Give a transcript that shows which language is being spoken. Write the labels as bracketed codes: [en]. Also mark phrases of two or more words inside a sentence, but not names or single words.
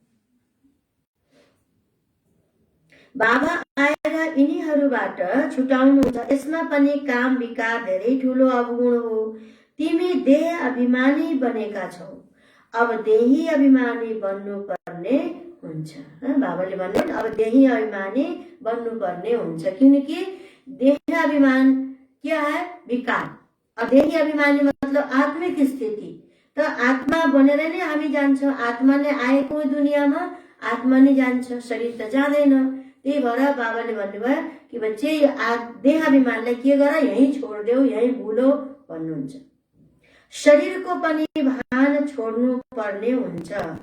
[ne] बाबा आएर यिनीहरूबाट छुटाउनुहुन्छ। यसमा पनि काम विकार धेरै ठुलो अवगुण हो। तिमी देह अभिमानी बनेका छौ, अब देही अभिमानी बन्नुपर्ने हुन्छ। बाबाले भन्नु अब देही अभिमानी बन्नुपर्ने हुन्छ, किनकि देह अभिमान [hi] क्या है? [ne] विकार। अब देही अभिमानी मतलब आत्मिक स्थिति। त आत्मा बनेर नै हामी जान्छौँ। आत्मा नै आएको दुनियाँमा आत्मा नै जान्छ, शरीर त जाँदैन। त्यही भएर बाबाले भन्नुभयो कि बच्चे देह अभिमानलाई के गर, यहीँ छोडिदेऊ, यहीँ भुलो भन्नुहुन्छ। शरीरको पनि भान छोड्नु पर्ने हुन्छ।